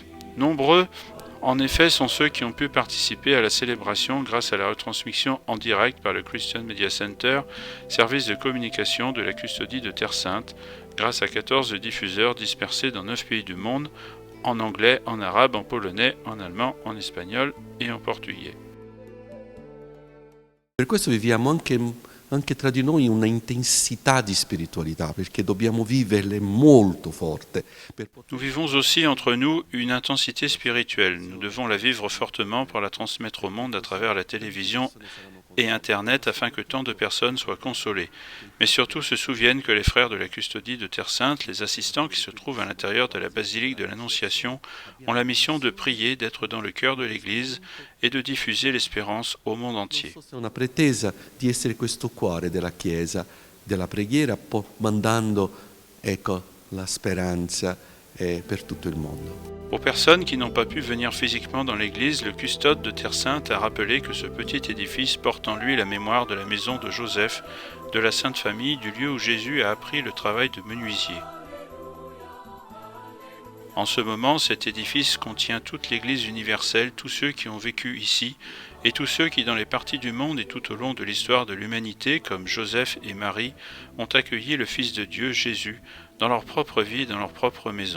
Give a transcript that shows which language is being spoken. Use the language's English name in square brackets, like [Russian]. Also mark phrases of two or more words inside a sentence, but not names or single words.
[French] Nombreux, en effet, sont ceux qui ont pu participer à la célébration grâce à la retransmission en direct par le Christian Media Center, service de communication de la Custodie de Terre Sainte, grâce à 14 diffuseurs dispersés dans 9 pays du monde, en anglais, en arabe, en polonais, en allemand, en espagnol et en portugais. [Italian] Per questo viviamo anche tra di noi una intensità di spiritualità, perché dobbiamo viverle molto forte. [French] Nous vivons aussi entre nous une intensité spirituelle. Nous devons la vivre fortement pour la transmettre au monde à travers la télévision et Internet afin que tant de personnes soient consolées. Mais surtout se souviennent que les frères de la Custodie de Terre Sainte, les assistants qui se trouvent à l'intérieur de la basilique de l'Annonciation, ont la mission de prier, d'être dans le cœur de l'Église et de diffuser l'espérance au monde entier. [Italian] È una pretesa di essere questo cuore della Chiesa, della preghiera, mandando la speranza per tutto il mondo. [French] Pour personnes qui n'ont pas pu venir physiquement dans l'église, le custode de Terre Sainte a rappelé que ce petit édifice porte en lui la mémoire de la maison de Joseph, de la Sainte Famille, du lieu où Jésus a appris le travail de menuisier. En ce moment, cet édifice contient toute l'Église universelle, tous ceux qui ont vécu ici, et tous ceux qui, dans les parties du monde et tout au long de l'histoire de l'humanité, comme Joseph et Marie, ont accueilli le Fils de Dieu, Jésus, dans leur propre vie, dans leur propre maison.